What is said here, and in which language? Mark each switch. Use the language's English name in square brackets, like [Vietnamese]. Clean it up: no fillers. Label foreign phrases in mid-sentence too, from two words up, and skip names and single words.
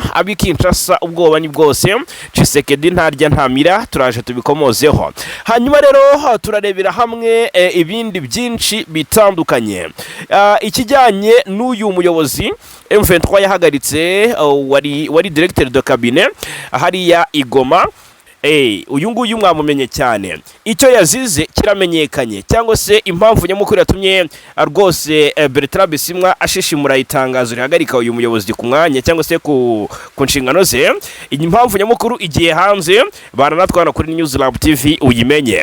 [Kinyarwanda] Abi Kinshasa ubwoba ni bwose, Kiseke ntarya ntamira. Turaje tubikomozeho. Hanyuma rero turarebera hamwe ibindi byinshi bitandukanye. Ikijyanye n'uyu muyobozi M23 yahagaritse wari [French] directeur de cabinet [Kinyarwanda] hariya Igoma. Uyu nguyu mwamumenye cyane, icyo yazize kiramenyekanye, cyangwa se impamvu nyamukuru yatumye rwose Bertrand Bisimwa ashishimura itangazo rihagarika uyu muyobozi ku mwanya cyangwa se ku nshingano ze. Impamvu nyamukuru igiye hanze, baranatwana kuri News Lab TV uyimenye.